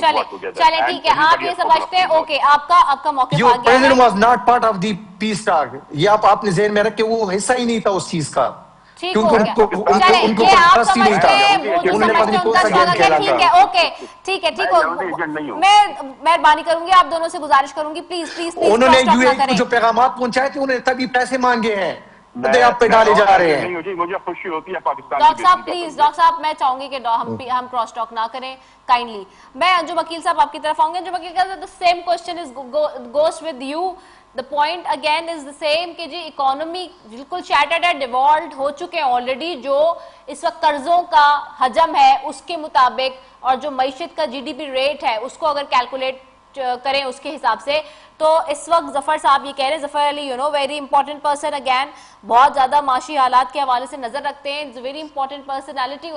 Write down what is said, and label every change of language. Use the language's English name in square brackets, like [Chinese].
[Urdu] چلے ٹھیک ہے, آپ یہ سمجھتے ہیں. اوکے, آپ کا موقف آ گیا. [English] Your president was not part of the peace talk. [Urdu] یہ آپ نے ذہن میں رکھ کے, وہ حصہ ہی نہیں تھا اس چیز کا. ٹھیک ہو گیا. چلے یہ آپ سمجھتے ہیں, وہ جو سمجھتے ہیں ان کا سوالت ہے. ٹھیک ہے, اوکے ٹھیک ہے, ٹھیک ہو. میں مہربانی کروں گی, آپ دونوں سے گزارش کروں گی, پلیز پلیز پلیز انہوں نے یو اے کو جو پیغامات پہنچائے تھے انہوں نے تبھی پیسے مانگے ہیں, آپ پہ ڈالے جا رہے ہیں. مجھے خوشی ہوتی ہے پاکستان. ڈاکٹر صاحب پلیز, ڈاکٹر صاحب میں چاہوں گی کہ ہم کراس ٹاک نہ کریں کائنڈلی. میں انجم وکیل صاحب آپ کی طرف آؤں گے. [English] انجم وکیل صاحب, the same question goes with you. The point again is the same [Urdu] کہ جی اکانومی بالکل شیٹرڈ ہے, ڈیوالٹ ہو چکے ہیں آلریڈی. جو اس وقت قرضوں کا حجم ہے اس کے مطابق اور جو معیشت کا جی ڈی پی ریٹ ہے اس کو اگر کیلکولیٹ کریں اس کے حساب سے, تو اس وقت ظفر صاحب یہ کہہ رہے ہیں, ظفر علی [English] very important person, [Urdu] اگین بہت زیادہ معاشی حالات کے حوالے سے نظر رکھتے ہیں, [English] Very important personality.